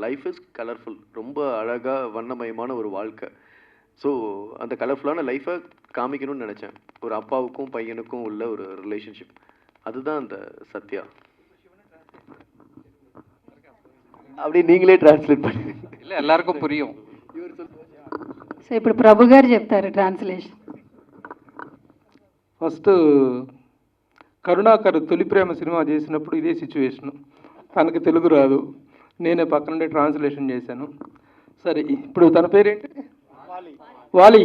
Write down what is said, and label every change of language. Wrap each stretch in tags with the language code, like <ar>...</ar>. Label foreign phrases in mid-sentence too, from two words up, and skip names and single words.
<en>life is colorful,</en> <ta>ரொம்ப அழகாக வண்ணமயமான ஒரு வாழ்க்கை. ஸோ அந்த கலர்ஃபுல்லான லைஃப்பை காமிக்கணும்னு நினச்சேன். ஒரு அப்பாவுக்கும் பையனுக்கும் உள்ள ஒரு ரிலேஷன்ஷிப், அதுதான் அந்த சத்யா. அப்படி நீங்களே ట్రాన్స్లేట్ பண்ணி இல்லை எல்லாருக்கும் புரியும்.</ta> <te>సో ఇప్పుడు ప్రభు గారు చెప్తారు ట్రాన్స్లేషన్. ఫస్ట్ కరుణాకర్ తొలి ప్రేమ సినిమా చేసినప్పుడు ఇదే సిచ్యువేషను. తనకి తెలుగు రాదు, నేనే పక్క నుండి ట్రాన్స్లేషన్ చేశాను. సరే, ఇప్పుడు తన పేరేంటి? వాలి.</te>